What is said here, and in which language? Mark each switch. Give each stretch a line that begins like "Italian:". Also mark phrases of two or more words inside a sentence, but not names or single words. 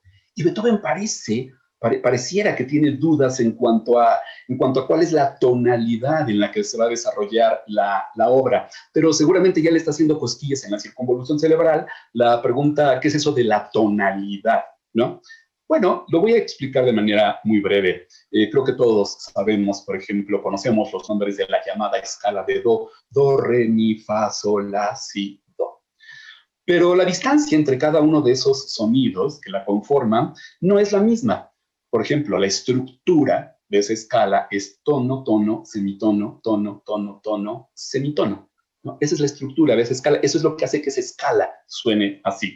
Spanish: Y Beethoven pareciera que tiene dudas en cuanto a cuál es la tonalidad en la que se va a desarrollar la obra, pero seguramente ya le está haciendo cosquillas en la circunvolución cerebral la pregunta, ¿qué es eso de la tonalidad? ¿No? Bueno, lo voy a explicar de manera muy breve. Creo que todos sabemos, por ejemplo, conocemos los nombres de la llamada escala de do, re, mi, fa, sol, la, si, do. Pero la distancia entre cada uno de esos sonidos que la conforman no es la misma. Por ejemplo, la estructura de esa escala es tono, tono, semitono, tono, tono, tono, semitono, ¿no? Esa es la estructura de esa escala. Eso es lo que hace que esa escala suene así.